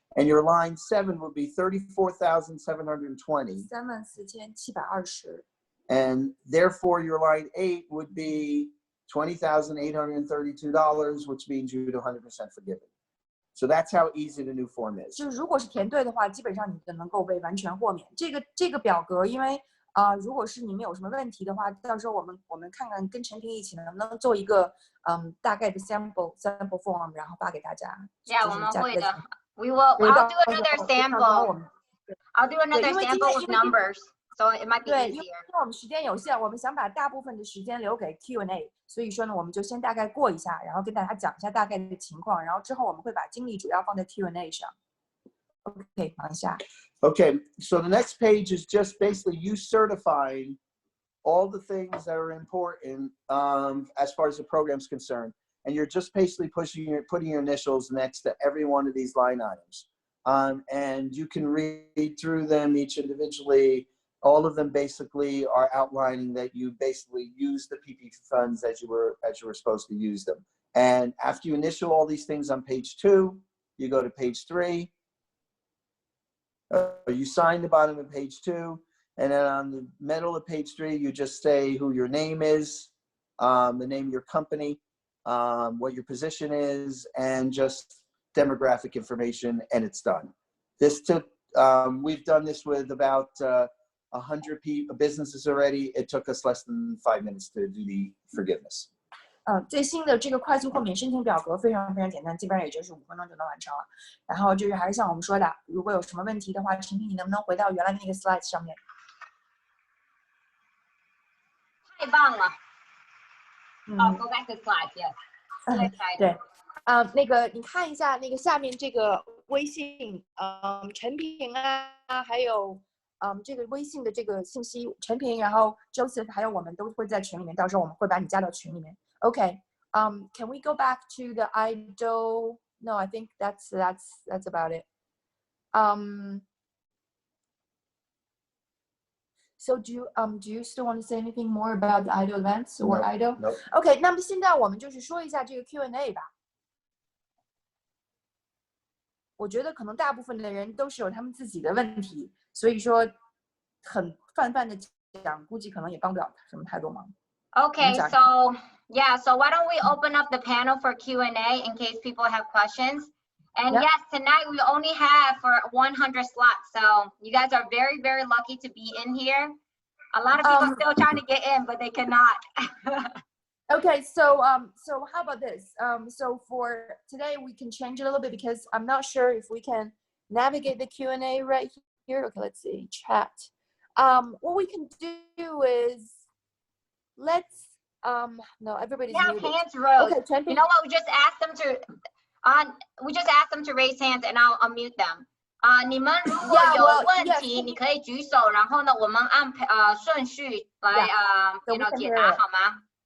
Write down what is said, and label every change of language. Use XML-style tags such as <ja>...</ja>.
<en>And your line 7 would be 34,720. 34,720. And therefore, your line 8 would be $20,832, which means you're 100% forgiven. So that's how easy the new form is.</en> <zh>就是如果是填对的话，基本上你就能够被完全豁免。这个表格，因为如果是你们有什么问题的话，到时候我们看看跟陈婷一起能不能做一个大概的 sample form， 然后发给大家。</zh> <en>Yeah，</en> <zh>我们会的。</zh> <en>I'll do another sample. I'll do another sample with numbers, so it might be easier.</en> <zh>因为我们时间有限，我们想把大部分的时间留给 Q&A， 所以说呢，我们就先大概过一下，然后跟大家讲一下大概的情况，然后之后我们会把精力主要放在 Q&A 上。 OK， 马上下。</zh> <en>Okay, so the next page is just basically you certifying all the things that are important as far as the program's concerned. And you're just basically putting your initials next to every one of these line items. And you can read through them each individually. All of them basically are outlining that you basically use the PPP funds as you were supposed to use them. And after you initial all these things on page 2, you go to page 3. You sign the bottom of page 2, and then on the middle of page 3, you just say who your name is, the name of your company, what your position is, and just demographic information, and it's done. This took, we've done this with about 100 businesses already. It took us less than 5 minutes to do the forgiveness.</en> <zh>最新的这个快速豁免申请表格非常非常简单，基本上也就是5分钟就能完成了。然后就是还是像我们说的，如果有什么问题的话，陈平你能不能回到原来的那个 slide 上面？太棒了。</zh> <en>Go back to slide, yes.</en> <zh>对，那个你看一下那个下面这个微信，陈平啊，还有这个微信的这个信息，陈平，然后 Joseph 还有我们都会在群里面，到时候我们会把你加到群里面。</zh> <en>Okay, can we go back to the EIDL? No, I think that's about it. So do you still want to say anything more about the EIDL ADVANCE or EIDL? No.</en> <zh>Okay, 那么现在我们就是说一下这个 Q&A 吧。我觉得可能大部分的人都是有他们自己的问题，所以说很泛泛的讲，估计可能也帮不了什么太多忙。</zh> <en>Okay, so yeah, so why don't we open up the panel for Q&A in case people have questions? And yes, tonight we only have for 100 slots, so you guys are very, very lucky to be in here. A lot of people still trying to get in, but they cannot. Okay, so how about this? So for today we can change it a little bit because I'm not sure if we can navigate the Q&A right here. Okay, let's see, chat. What we can do is let's no, everybody's muted. Hands rose. Okay, you know what? We just asked them to raise hands, and I'll unmute them.</en> <zh>你们如果有问题，你可以举手，然后呢，我们按顺序来解答好吗？</zh>